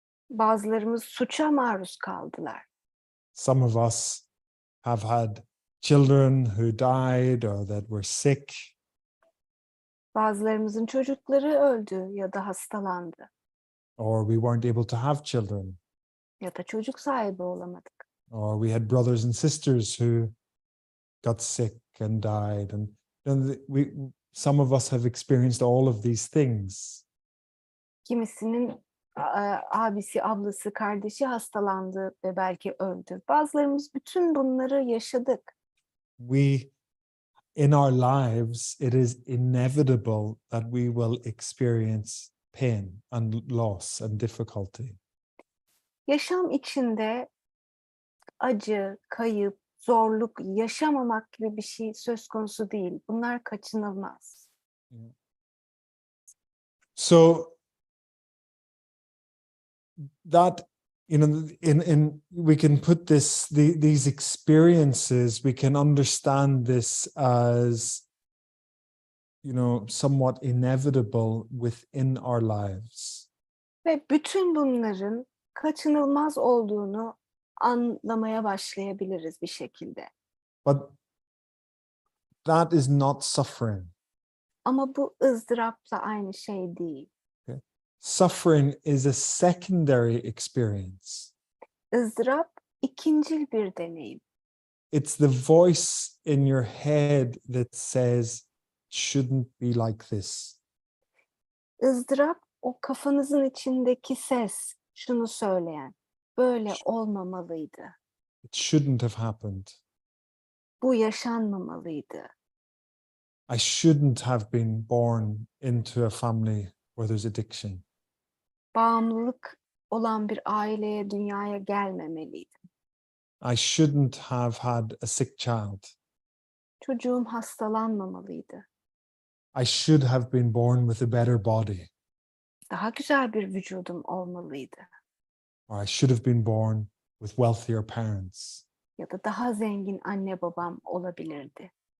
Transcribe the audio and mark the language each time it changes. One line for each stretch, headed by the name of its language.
Turkish: Bazılarımız suça maruz kaldılar.
English: Some of us have had children who died or that were sick.
Turkish: Bazılarımızın çocukları öldü ya da hastalandı.
English: Or we weren't able to have children.
Turkish: Ya da çocuk sahibi olamadık.
English: Or we had brothers and sisters who got sick and died. And some of us have experienced all of these things.
Turkish: Kimisinin abisi, ablası, kardeşi hastalandı ve belki öldü. Bazılarımız bütün bunları yaşadık.
English: In our lives, it is inevitable that we will experience pain and loss and difficulty.
Turkish: Yaşam içinde acı, kayıp, zorluk yaşamamak gibi bir şey söz konusu değil. Bunlar kaçınılmaz.
English: So that, in we can put these experiences, we can understand this as, somewhat inevitable within our lives.
Turkish: Ve bütün bunların kaçınılmaz olduğunu anlamaya başlayabiliriz bir şekilde.
English: But that is not suffering.
Turkish: Ama bu ızdırapla aynı şey değil.
English: Okay? Suffering is a secondary experience.
Turkish: ızdırap ikincil bir deneyim.
English: It's the voice in your head that says, it shouldn't be like this.
Turkish: ızdırap o kafanızın içindeki ses, şunu söyleyen, böyle olmamalıydı.
English: It shouldn't have happened.
Turkish: Bu yaşanmamalıydı.
English: I shouldn't have been born into a family where there's addiction.
Turkish: Bağımlılık olan bir aileye, dünyaya gelmemeliydim.
English: I shouldn't have had a sick child.
Turkish: Çocuğum hastalanmamalıydı.
English: I should have been born with a better body.
Turkish: Daha güzel bir vücudum olmalıydı.
English: Or I should have been born with wealthier parents.
Turkish: ya da daha zengin anne babam olabilirdi.